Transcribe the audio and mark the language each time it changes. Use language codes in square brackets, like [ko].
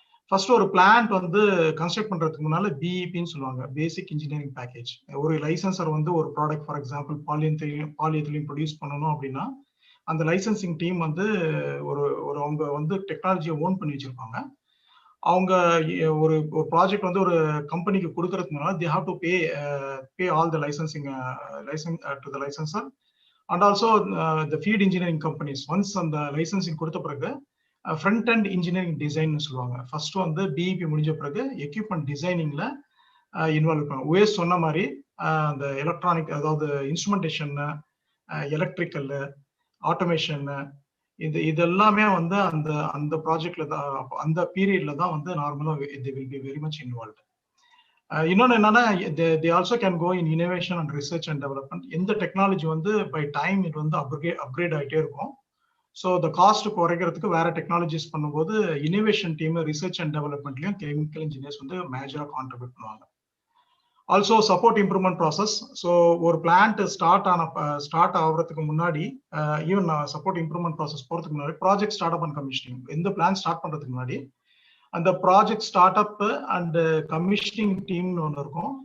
[ta] First ஒரு plant வந்து construct பண்றதுக்கு முன்னால பிஇபின்னு சொல்லுவாங்க, பேசிக் இன்ஜினியரிங் பேக்கேஜ். ஒரு லைசன்சர் வந்து ஒரு product for example polyethylene produce பண்ணணும் அப்படின்னா அந்த லைசன்சிங் டீம் வந்து ஒரு அவங்க வந்து டெக்னாலஜியை ஓன் பண்ணி வச்சிருப்பாங்க. அவங்க ஒரு ப்ராஜெக்ட் வந்து ஒரு கம்பெனிக்கு கொடுக்கறதுக்கு முன்னால [en] they have to pay all the license to the licensor and also the feed engineering companies. [ta] once அந்த லைசன்சிங் கொடுத்த பிறகு ஃப்ரண்ட் அண்ட் இன்ஜினியரிங் டிசைன் சொல்லுவாங்க. ஃபர்ஸ்ட் வந்து பிஇபி முடிஞ்ச பிறகு எக்யூப்மெண்ட் டிசைனிங்ல இன்வால்வ் இருப்பாங்க. ஓஎஸ் சொன்ன மாதிரி அந்த எலக்ட்ரானிக், அதாவது இன்ஸ்ட்ருமெண்டேஷன், எலக்ட்ரிக்கல், ஆட்டோமேஷன், இது எல்லாமே வந்து அந்த ப்ராஜெக்ட்ல தான், அந்த பீரியட்ல தான் வந்து நார்மலா [en] they will be very much involved. [ta] இன்னொன்று என்னன்னா [en] they also can go in innovation and research and development. [ta] எந்த டெக்னாலஜி வந்து பை டைம் இது வந்து அப்கிரேட் ஆகிட்டே இருக்கும். ஸோ இந்த காஸ்ட் குறைக்கிறதுக்கு வேற டெக்னாலஜிஸ் பண்ணும்போது innovation team, research and டெவலப்மெண்ட்லயும் chemical engineers வந்து மேஜரா கான்ட்ரிபியூட் பண்ணுவாங்க. Also support improvement process. So ஒரு பிளான்ட் ஸ்டார்ட் ஆகுறதுக்கு முன்னாடி, ஈவன் சப்போர்ட் இம்ப்ரூவ்மெண்ட் ப்ராசஸ் போறதுக்கு முன்னாடி project start up and commissioning, எந்த பிளான் ஸ்டார்ட் பண்றதுக்கு முன்னாடி அந்த project start up and commissioning டீம்னு ஒன்று இருக்கும்.